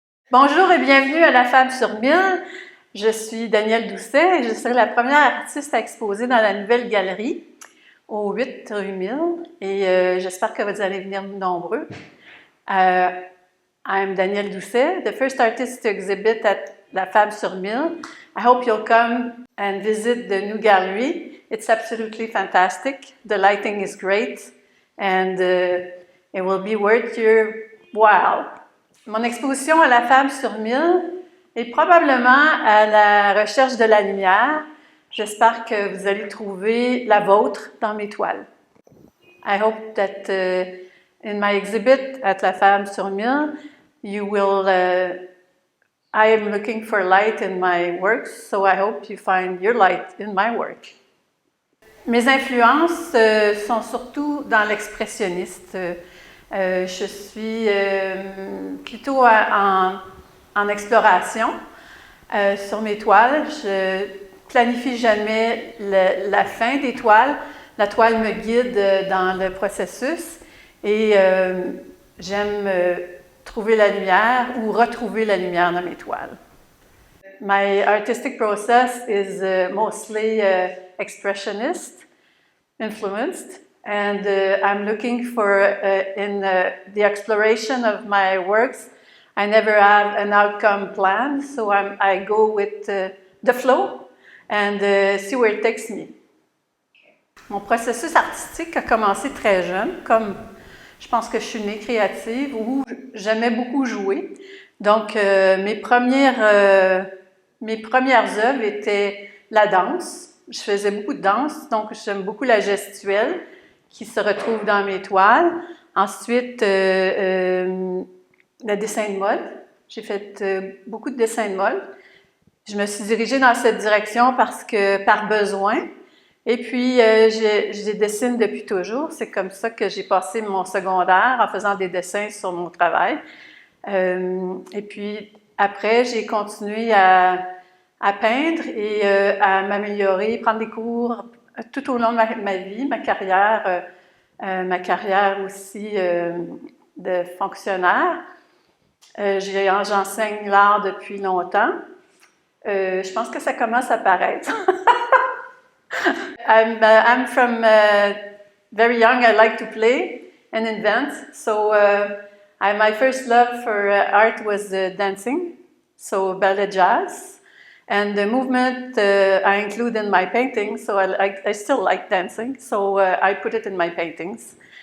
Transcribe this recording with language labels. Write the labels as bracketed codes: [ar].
[fr] Bonjour et bienvenue à La Femme sur 1000. Je suis Danielle Doucet et je serai la première artiste à exposer dans la nouvelle galerie au 8 rue 1000 et j'espère que vous allez venir nombreux. [en] I'm Danielle Doucet, the first artist to exhibit at La Femme sur 1000. I hope you'll come and visit the new gallery. It's absolutely fantastic. The lighting is great and it will be worth your while. [fr] Mon exposition à La Femme sur 1000 est probablement à la recherche de la lumière. J'espère que vous allez trouver la vôtre dans mes toiles. [en] I hope that in my exhibit at La Femme sur 1000, you will. I am looking for light in my works, so I hope you find your light in my work. [fr] Mes influences sont surtout dans l'expressionniste. Je suis plutôt en exploration sur mes toiles. Je planifie jamais la fin des toiles. La toile me guide dans le processus et j'aime trouver la lumière ou retrouver la lumière dans mes toiles. [en] My artistic process is mostly expressionist influenced. And I'm looking for, in the exploration of my works, I never have an outcome plan, so I go with the flow and see where it takes me. [fr] Mon processus artistique a commencé très jeune, comme je pense que je suis née créative ou j'aimais beaucoup jouer. Donc, mes premières œuvres étaient la danse. Je faisais beaucoup de danse, donc j'aime beaucoup la gestuelle qui se retrouve dans mes toiles. Ensuite, le dessin de mode. J'ai fait beaucoup de dessins de mode. Je me suis dirigée dans cette direction par besoin. Et puis, je dessine depuis toujours. C'est comme ça que j'ai passé mon secondaire en faisant des dessins sur mon travail. Et puis, après, j'ai continué à peindre et à m'améliorer, prendre des cours tout au long de ma vie, ma carrière aussi de fonctionnaire. J'enseigne l'art depuis longtemps. Je pense que ça commence à paraître. [en] I'm from very young. I like to play and invent. So my first love for art was dancing, so ballet jazz. And the movement I include in my paintings, so I still like dancing, so I put it in my paintings.